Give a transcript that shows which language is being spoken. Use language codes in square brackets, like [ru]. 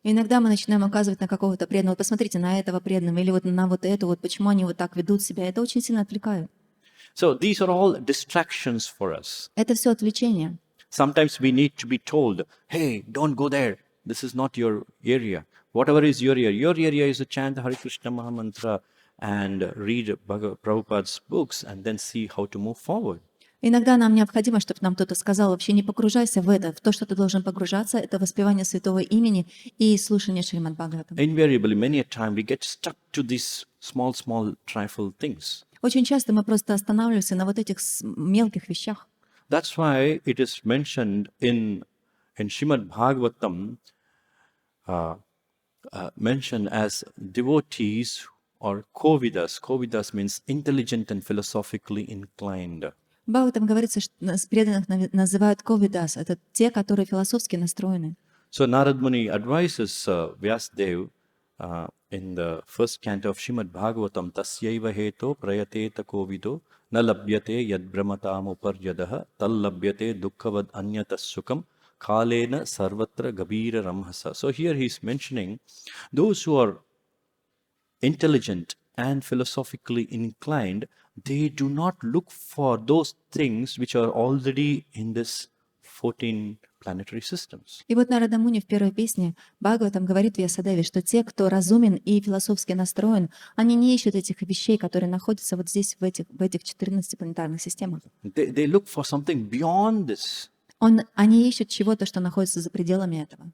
[ru] И иногда мы начинаем указывать на какого-то преданного, посмотрите на этого преданного, или вот на вот это, вот почему они вот так ведут себя. Это очень сильно отвлекает. [en] So these are all distractions for us. [ru] Это все отвлечение. [en] Sometimes we need to be told, hey, don't go there. This is not your area. Whatever is your area is to chant the Hare Krishna Maha Mantra and read Prabhupada's books and then see how to move forward. [ru] Иногда нам необходимо, чтобы нам кто-то сказал, вообще не погружайся в это, в то, что ты должен погружаться, это воспевание святого имени и слушание Шримад Бхагаватам. [en] Invariably, many a time we get stuck to these small trifle things. [ru] Очень часто мы просто останавливаемся на вот этих мелких вещах. [en] That's why it is mentioned in Shrimad Bhagavatam, mentioned as devotees or kovidas. Kovidas means intelligent and philosophically inclined. [ru] В Бхагаватам говорится, что преданных называют ковидас. Это те, которые философски настроены. [en] So Narad Muni advises Vyasadeva in the first canto of Shrimad Bhagavatam, [sa] Tasyaiva heto prayateta kovido na labhyate yad brahmatam uparyadaha tal labhyate dukkavad anyatas sukam kalena sarvatra gabira ramhasa. [en] So here he is mentioning those who are intelligent and philosophically inclined, they do not look for those things which are already in this 14 planetary systems. [ru] И вот Нарада Муни в первой песне Бхагаватам говорит Вьясадеве, что те, кто разумен и философски настроен, они не ищут этих вещей, которые находятся вот здесь, в этих 14 планетарных системах. [en] They look for something beyond this. [ru] Они ищут чего-то, что находится за пределами этого.